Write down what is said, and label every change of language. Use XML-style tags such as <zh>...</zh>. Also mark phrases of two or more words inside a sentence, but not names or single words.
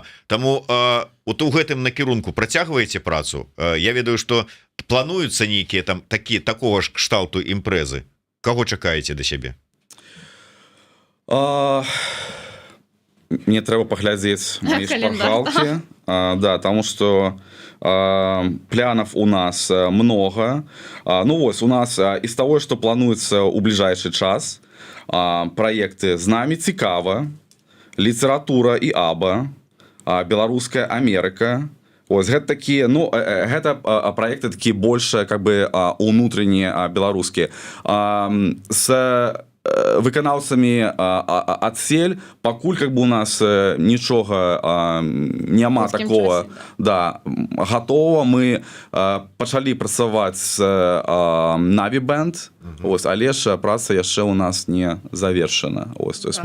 <be>Таму у гэтым накірунку працягваеце працу. Я ведаю, што плануюцца нейкія там такога ж кшталту імпрэзы. Каго чакаеце да сябе? Мне трэба паглядзець мае шпаргалкі.</be> <ru>Да, таму што планов у нас много. Ну вот, у нас из того, что плануется у ближайший час, проекты «З нами цікава», «Література і АБА», «Беларуская Америка».</ru> <be>Ось, гэта такія, ну, гэта проекты такія больше,</be> <ru>как бы,</ru> <be>унутреннія беларускія. С выканаўцамі адсель пакуль</be> <ru>как бы</ru> <be>у нас нічога няма такого, да, готова. Мы пачалі працаваць з Na'vi Band, ось, але ж праца яшчэ у нас не завершана. Ось,</be> <ru>то есть</ru>